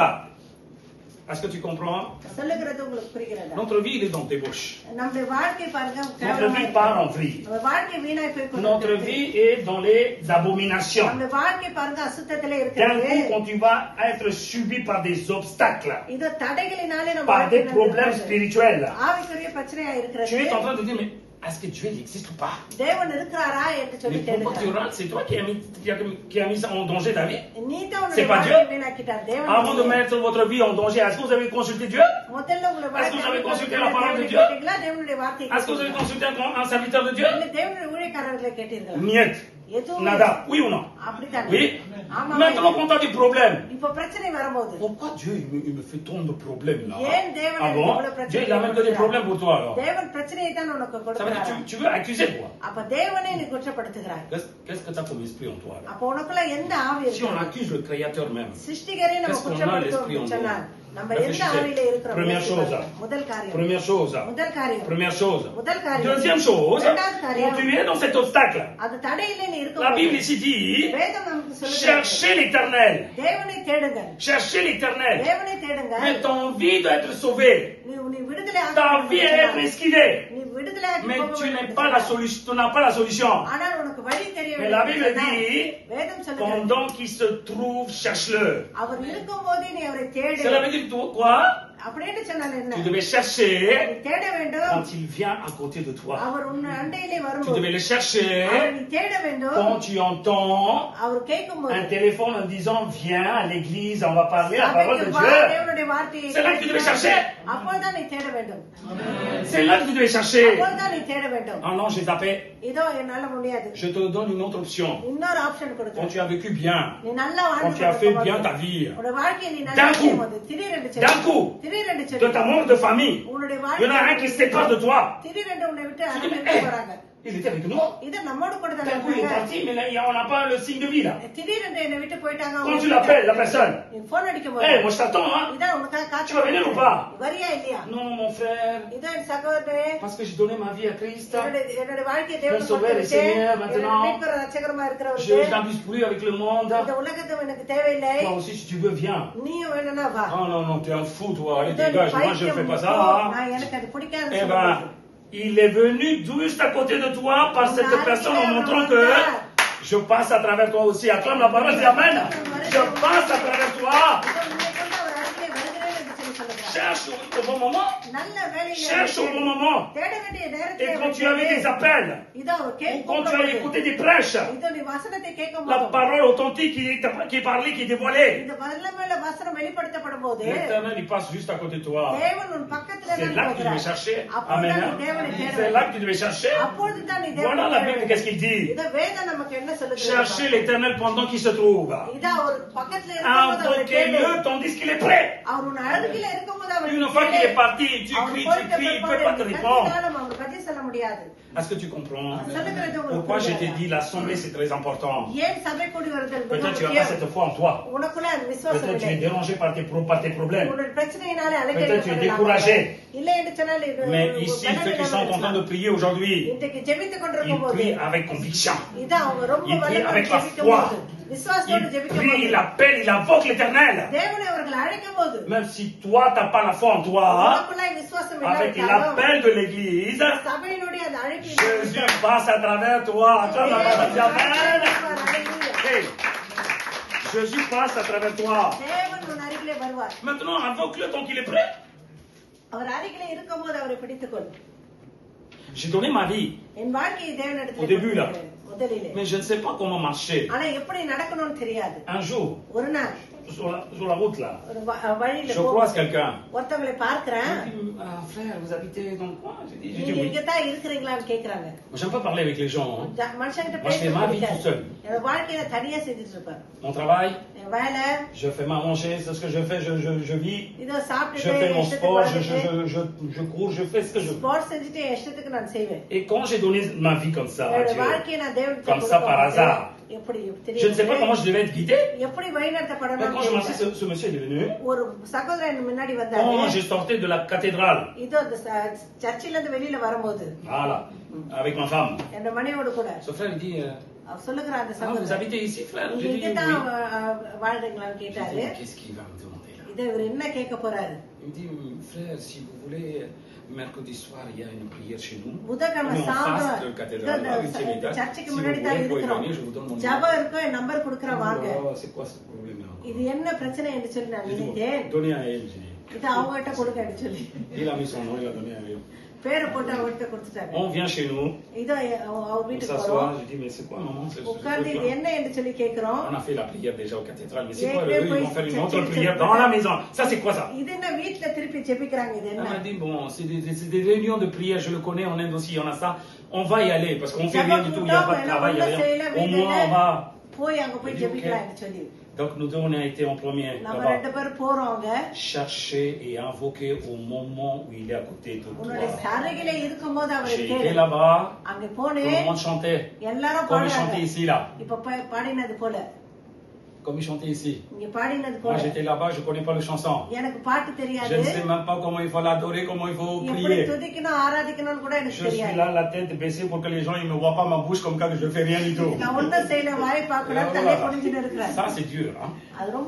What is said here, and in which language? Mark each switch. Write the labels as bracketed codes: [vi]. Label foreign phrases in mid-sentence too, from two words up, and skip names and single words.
[fr] Est-ce que tu comprends? [ta] சொல்லுகிறது உங்களுக்கு புரிகிறதா? [fr] Notre vie, il est dans tes bouches. [ta] நம்முடைய வாழ்க்கை பாருங்க [fr] Notre vie part en vrille. [ta] நம்ம வாழ்க்கை வீணாய் போய் [fr] Notre [ta] கொண்டிருக்கிறது. [fr] vie est dans les abominations. [ta] நம்முடைய வாழ்க்கை பாருங்க அசுத்தத்திலே [fr] D'un [ta] இருக்கிறது. [fr] coup, quand tu vas être subi par des obstacles, [ta] இது தடைகளினாலே நம்ம [fr] par des [ta] வாழ்க்கை [fr] problèmes [ta] நடக்கிறது. [fr] spirituels, [ta] ஆவிக்குரிய பிரச்சனையா இருக்கிறது. [fr] tu es en train de dire, mais est-ce que Dieu il existe ou pas? [ta] தேவன் இருக்கிறாரா என்று சொல்லி [fr] Mais pourquoi tu [ta] தேடுகிறார். [fr] rentres? C'est toi qui as mis ça en danger ta vie. [ta] நீ தான் [fr] C'est [ta] உன்னுடைய [fr] pas [ta] வாழ்க்கையை [fr] Dieu. [ta] வீணாக்கிட்டார். தேவன் [fr] Avant de mettre votre vie en danger, est-ce que vous avez consulté Dieu? [ta] முதல்ல உங்களை [fr] Est-ce que vous avez consulté la [ta] வாழ்க்கையை [fr] parole de [ta] தேவனை [fr] Dieu? [ta] கேட்டீங்களா? தேவனுடைய வார்த்தையை [fr] Est-ce que vous avez [ta] கேட்டீங்களா? [fr] consulté un serviteur de Dieu? [ta] இல்ல தேவனுடைய ஊழியக்காரர்களை கேட்டீர்களா? [fr] Niet. [ta] எதுவும் [fr] Nada. Oui ou non? [ta] அப்படித்தான். [fr] Oui. [ta] ஆமா. [fr] Maintenant, quand tu as des problèmes, [ta] இப்ப பிரச்சனை வரும்போது [fr] pourquoi Dieu il me fait tant de problèmes là? [ta] ஏன் தேவன் [fr] Ah [ta] எனக்கு [fr] bon? [ta] இவ்வளவு பிரச்சனை [fr] Dieu il amène que des problèmes pour toi alors. [ta] தேவன் பிரச்சனையை தான் உனக்கு [fr] Ça veut dire [ta] கொடுக்கிறார். [fr] que tu veux accuser quoi? [ta] அப்ப தேவனே நீ குற்றப்படுத்துகிறாய். [fr] Qu'est-ce que tu as comme esprit en toi là? [ta] அப்ப உனக்குள்ள எந்த ஆவி [fr] Si on [ta] இருக்கு? [fr] accuse le Créateur même, [ta] சிருஷ்டிகரே நம்ம [fr] Qu'est-ce qu'on a [ta] குற்றப்படுத்துவோம் [fr] l'esprit en [ta] சொன்னால் நம்ம எந்த [fr] Réfléchissez. [ta] ஆவியில இருக்கிறோம்? [fr] Première chose. [ta] முதல் காரியம். [fr] première chose. [ta] முதல் காரியம். [fr] Première chose. [ta] முதல் காரியம். [fr] Deuxième chose, [ta] இரண்டாவது காரியம். [fr] quand tu es dans cet obstacle, [ta] அது தடையிலே நீ [fr] la [ta] இருக்க [fr] Bible ici dit, [ta] வேதம் நமக்கு சொல்லுகிறது. [fr] cherchez l'éternel. [ta] தேவனை தேடுங்க. [fr] Cherchez l'éternel. [ta] தேவனை தேடுங்க. [fr] Mais tu as envie d'être sauvé. [ta] நீ விடுதலை [fr] Tu as envie d'être esquivé. [ta] நீ விடுதலை ஆகி [fr] Mais [ta] போக [fr] tu n'as [ta] வேண்டும். [fr] pas la solution. Tu n'as pas la solution. [ta] ஆனால் உனக்கு வழி தெரிய [fr] Mais la Bible [ta] வேண்டும். [fr] dit, [ta] வேதம் சொல்லுகிறது. [fr] pendant qu'il se trouve, cherche-le. [ta] அவர் இருக்கும்போதே நீ அவரை தேடு. [fr] Cela veut dire quoi? [ta] அப்படின்னு சொன்னால் என்ன? [fr] Tu devais chercher [ta] நீ தேட வேண்டும். [fr] quand il vient à côté de toi. [ta] அவர் உன் அண்டையிலே [fr] Tu [ta] வரும்போது. [fr] devais le chercher [ta] அவரை நீ தேட வேண்டும். [fr] quand tu entends [ta] அவர் கேட்கும்போது. [fr] un téléphone en disant viens à l'église, on va parler la parole de [ta] தேவனுடைய [fr] Dieu. [ta] வார்த்தையை [fr] C'est là que tu devais chercher. [ta] அப்போதான் நீ தேட வேண்டும். [fr] C'est là que tu devais chercher. [ta] அப்போதான் நீ தேட வேண்டும். [fr] Ah non, j'ai zappé. [ta] இதோ என்னால முடியாது. [fr] Je te donne une autre option. [ta] இன்னொரு ஆப்ஷன் [fr] Quand [ta] கொடுக்கிறேன். [fr] tu as vécu bien, [ta] நீ நல்லா [fr] quand tu as fait bien ta vie, [ta] உன்னோட வாழ்க்கையை நீ [fr] D'un [ta] நல்லா [fr] coup. [ta] செய்யும்போது திடீரென்று [fr] d'un coup, [ta] திடீரென்று [fr] de ta mort de famille, [ta] உன்னுடைய [fr] il y en a un qui se sépare de toi. [ta] திடீரென்று உன்னை விட்டு [fr] Tu dis, [ta] அனுப்பி போறாங்க. [fr] il était avec nous. [ta] இது நம்மோடு கூட தான் [fr] D'un coup, il est [ta] இருக்காங்க. [fr] parti, mais là, on n'a pas le signe de vie, là. [ta] திடீரென்று என்னை விட்டு போயிட்டாங்க. [fr] Quand tu l'appelles, la personne, [ta] நீ போன் அடிக்கும் [fr] hey, [ta] போது [fr] moi je t'attends, hein. [ta] இதான் உனக்காக [fr] Tu vas venir ou pas? [ta] வரியா இல்லையா? [fr] Non, mon frère, [ta] இதான் என் சகோதரே, [fr] parce que j'ai donné ma vie à Christ. [ta] என்னுடைய வாழ்க்கையை [fr] Mon [ta] தேவனுக்கு [fr] sauveur et [ta] கொடுத்துட்டேன். [fr] Seigneur, maintenant. [ta] என்னுடைய மீட்பர் ரட்சகரமா [fr] Je [ta] இருக்கிறவருக்கு [fr] n'abuse plus avec le monde. [ta] இந்த உலகத்தை எனக்கு தேவையில்லை. [fr] Toi aussi, si tu veux, viens. [ta] நீயும் வேணும்னா வா. [fr] Oh non, non, t'es un fou, toi. Allez, [ta] இதான் [fr] dégage. Moi, je ne fais pas ça. hein. [ta] நான் எனக்கு அது பிடிக்காது. [fr] Eh ben, il est venu juste à côté de toi par cette personne en montrant que je passe à travers toi aussi. Acclame la parole, dis Amen. Je passe à travers toi. Cherche au bon moment. [ta] நல்ல வேலையில [fr] Cherche au bon moment. [ta] தேட வேண்டிய [fr] Et [ta] நேரத்தில் [fr] quand tu avais des appels, [ta] இதோ [fr] ou [ta] கேட்கும் [fr] quand tu as écouté des prêches, [ta] இதோ நீ வசனத்தை கேட்கும் [fr] la [ta] போது [fr] parole authentique qui est parlée, qui est dévoilée, [ta] இந்த வல்லமையுள்ள வசனம் வெளிப்படுத்தப்படும் போது [fr] l'Éternel, il passe juste à côté de toi. [ta] தேவன் உன் பக்கத்துல [fr] C'est là que tu devais chercher. [ta] அப்போதான் [fr] Amen. [ta] நீ தேவனை தேட [fr] C'est là que tu devais chercher. [ta] அப்பொழுது தான் நீ [fr] Voilà [ta] தேவனை [fr] la [ta] தேட [fr] Bible, [ta] வேண்டும். [fr] qu'est-ce qu'il dit? [ta] இத வேதம் நமக்கு என்ன சொல்லுது? [fr] Cherchez l'Éternel pendant qu'il se trouve. [ta] இதா ஒரு பக்கத்துல இருக்கும்போது அவரை தேடு. [fr] Invoquez-le tandis qu'il est prêt. [ta] அவர் உன் அருகில இருக்கும்போது அவரை [fr] Une fois qu'il [ta] தேடு. [fr] est parti, tu cries, il ne peut pas te répondre. [ta] அவர் பதில் சொல்ல முடியாது. [fr] Est-ce que tu comprends? [ta] சொல்லுகிறது உங்களுக்கு [fr] Pourquoi je t'ai [ta] புரியுதா? [fr] dit l'assemblée c'est très important? [ta] ஏன் சபை கூடி வருதல் மிக [fr] Peut-être tu n'as pas [ta] முக்கியம். [fr] cette foi en toi. [ta] உனக்குள்ள அந்த விசுவாசம் [fr] Peut-être tu es [ta] இல்லை. [fr] dérangé par tes problèmes. [ta] உன்னுடைய பிரச்சனையினாலே [fr] Peut-être tu es [ta] அலைக்கழிக்கப்படலாம். [fr] découragé. [ta] இல்லை என்று சொன்னால் இது [fr] Mais ici, ceux qui sont en train de prier aujourd'hui, [ta] இன்றைக்கு ஜெபித்துக் [fr] ils [ta] கொண்டிருக்கும் போது [fr] prient avec conviction. [ta] இதான் அவங்க ரொம்ப [fr] Ils prient [ta] வல்லமையோடு [fr] avec la [ta] ஜெபிக்கும் [fr] foi. [ta] போது விசுவாசத்தோடு [fr] Ils [ta] ஜெபிக்கும் [fr] prient, [ta] போது [fr] ils appellent, ils invoquent l'Éternel. [ta] தேவனை அவர்கள் அழைக்கும் போது [fr] Même si toi, tu n'as pas la foi en toi, [ta] உனக்குள்ளாய் விசுவாசம் [fr] avec [ta] இல்லாவிட்டாலும் [fr] l'appel de l'Église, [ta] சபையினுடைய அந்த அழைப்பு [fr] Jésus passe à travers toi. Acclame la parole, dis Amen. Hey, Jésus passe à travers toi. [ta] தேவன் உன் அருகிலே வருவார். [fr] Maintenant, invoque-le tant qu'il est prêt. [ta] அவர் அருகிலே இருக்கும் போது அவரை பிடித்துக்கொள். [fr] J'ai donné ma vie, [ta] என் வாழ்க்கையை தேவனிடத்தில் [fr] Au début, là. [ta] முதலிலே [fr] mais je ne sais pas comment marcher. [ta] ஆனா எப்படி நடக்கணும்னு தெரியாது. [fr] Un jour, [ta] ஒரு நாள் [fr] sur la route là, [ta] ஒரு வழியில [fr] je croise quelqu'un. [ta] ஒருத்தவங்களை பார்க்கிறேன். [fr] Il me dit, ah, frère, vous habitez dans le coin? J'ai dit [ta] நீங்க [fr] oui. [ta] இங்கதான் இருக்கிறீங்களான்னு கேக்குறாங்க. [fr] Moi, j'aime pas parler avec les gens. hein. [ta] மனுஷங்கிட்ட [fr] Moi, je fais [ta] பேச [fr] ma vie [ta] பிடிக்காது. [fr] tout seul. [ta] என் வாழ்க்கையில தனியா செஞ்சுட்டு இருப்பேன். [fr] Mon travail, [ta] என் வேலை [fr] je fais ma manger, c'est ce que je fais, je vis. [ta] இதோ [fr] Je [ta] சாப்பிட்டுட்டு [fr] fais mon [ta] இஷ்டத்துக்கு [fr] sport, [ta] வாழ்ந்துட்டு, [fr] je cours, je fais ce que je veux. [ta] ஸ்போர்ட்ஸ் செஞ்சுட்டு என் இஷ்டத்துக்கு நான் செய்வேன். [fr] Et quand j'ai donné ma vie comme ça, à [ta] என்னோட [fr] Dieu, [ta] வாழ்க்கையை நான் தேவனுக்கு [fr] Comme ça, par [ta] கொடுக்கும் [fr] hasard. [ta] போது எப்படி [fr] je ne sais pas comment je devais être guidé. [ta] எப்படி [fr] Mais quand je [ta] வழிநடத்தப்படணும் [fr] marchais, ce monsieur est venu. [ta] ஒரு சகோதரன் முன்னாடி [fr] Quand [ta] வந்தாரு. [fr] je sortais de la cathédrale, [ta] இதோ அந்த சர்ச்சில இருந்து வெளியில வரும்போது [fr] voilà, avec ma femme, [ta] என்னோட மனைவியோட கூட [fr] son frère il dit, [ta] அவர் சொல்லுகிற அந்த [fr] ah, vous [ta] சகோதரன் [fr] habitez ici, frère? [ta] நீங்க [fr] J'ai dit [ta] இங்கதான் [fr] oui. [ta] வாழ்றீங்களான்னு [fr] J'ai [ta] கேட்டாரு. [fr] dit, qu'est-ce qu'il va me demander là? [ta] இதை இவர் என்ன கேட்க போறாரு? [fr] Il me dit, frère, si vous voulez, mercredi soir, il y a une prière chez nous. [ta] புதன்கிழமை [fr] On est en face [ta] சாயந்தரம் [fr] de [ta] இதோ [fr] cathédrale, [ta] இந்த [fr] là, 8e étage. Si [ta] சர்ச்சுக்கு [fr] vous [ta] முன்னாடி [fr] voulez, [ta] தான் [fr] vous pouvez [ta] இருக்கிறோம். [fr] venir, je vous donne mon numéro. [ta] ஜபம் இருக்கும், என் நம்பர் கொடுக்குறேன் வாங்க. [fr] Oh, c'est quoi ce problème-là? [ta] இது என்ன பிரச்சனை என்று சொல்லி நான் [fr] J'ai dit, [ta] நினைத்தேன். [fr] bon, donnez à elle, j'ai dit. [ta] இது அவங்ககிட்ட கொடுக்கன்னு சொல்லி [fr] Il a mis son nom, il a donné à elle. [ta] பேரை போட்டு அவர்கிட்ட கொடுத்துட்டாங்க. [fr] On vient chez nous, [ta] இதோ அவர் [fr] on [ta] வீட்டுக்கு [fr] s'assoit, [ta] போறோம். [fr] je dis, mais c'est quoi, maman? [ta] உட்கார்ந்து இது என்ன என்று சொல்லி கேட்கிறோம். [fr] On a fait la prière déjà aux cathédrales, mais c'est Et quoi, que eux, ils vont faire une autre prière dans la maison. Ça, c'est quoi ça? [ta] இது என்ன வீட்டுல திருப்பி ஜெபிக்கிறாங்க, இது [fr] Elle [ta] என்ன? [fr] m'a dit, bon, c'est des réunions de prière, je le connais, en Inde aussi, on a ça. On va y aller, parce qu'on fait rien du tout, il n'y a pas de travail, il n'y a rien. Au moins, on va. [ta] போய் அங்க போய் ஜெபிக்கலாம் சொல்லி [fr] Donc, nous deux, on a été en premier. [ta] நம்ம [fr] là-bas. [ta] ரெண்டு பேரும் போறோம் அங்க. [fr] Chercher et invoquer au moment où il est à côté de [ta] உன்னுடைய [fr] toi. [ta] அருகிலே இருக்கும்போது அவரை [fr] J'ai été [ta] கேளு. [fr] là-bas, [ta] அங்க [fr] tout le [ta] போனேன், [fr] monde chantait, [ta] எல்லாரும் [fr] comme il [ta] பாடுறாங்க. [fr] chantait ici, là. [ta] இப்ப பாடினது போல, [fr] Comme il chantait ici. [ta] இங்க பாடினது [fr] Moi, [ta] போல. [fr] j'étais là-bas, je ne connais pas le chanson. [ta] எனக்கு பாட்டு [fr] Je [ta] தெரியாது. [fr] ne sais même pas comment il faut l'adorer, comment il faut [ta] எப்படி [fr] prier. [ta] துதிக்கணும் ஆராதிக்கணும்னு கூட எனக்கு [fr] Je suis [ta] தெரியாது. [fr] là, la tête baissée pour que les gens ne me voient pas ma bouche comme quand je ne fais rien du tout. [ta] நான் ஒண்ணும் செய்யல, வாய் பார்க்கணும், தலையை குனிஞ்சுன்னு இருக்கிறேன். [fr] Ça, c'est dur. Hein? [ta] அது ரொம்ப